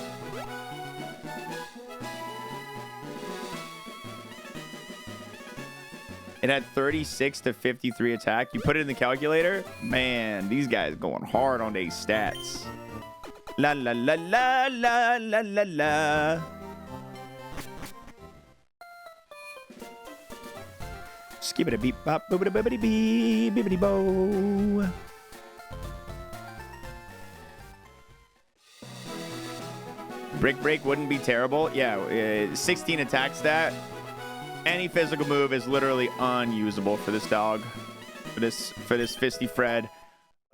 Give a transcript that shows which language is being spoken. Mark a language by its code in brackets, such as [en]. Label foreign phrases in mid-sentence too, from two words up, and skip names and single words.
[en] It had 36 to 53 attack. You put it in the calculator. Man, these guys going hard on these stats. La la la la la la la la. Skip it a beep bop boobity boobity bee bibbity bow. Brick break wouldn't be terrible. Yeah, 16 attack stat. Any physical move is literally unusable for this dog. For this Fisty Fred.